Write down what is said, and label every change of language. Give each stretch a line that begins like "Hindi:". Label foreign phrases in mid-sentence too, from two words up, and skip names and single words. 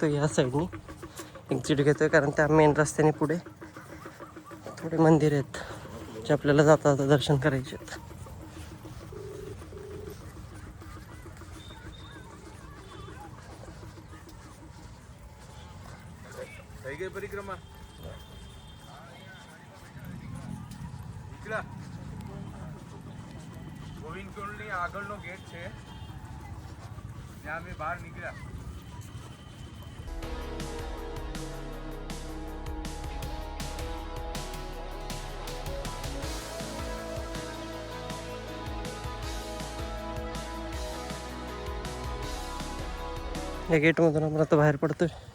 Marathi: या साईडनी एक्झिट घेतोय, कारण त्या मेन रस्त्याने पुढे थोडे मंदिर आहेत जे आपल्याला जाता जाता दर्शन करायचे आहेत.
Gujarati: પરિક્રમા ગોવિંદ કુંડની આગળનો ગેટ છે, ત્યાં અમે બહાર નીકળ્યા.
Marathi: या गेटमधून आपण आता बाहेर पडतोय.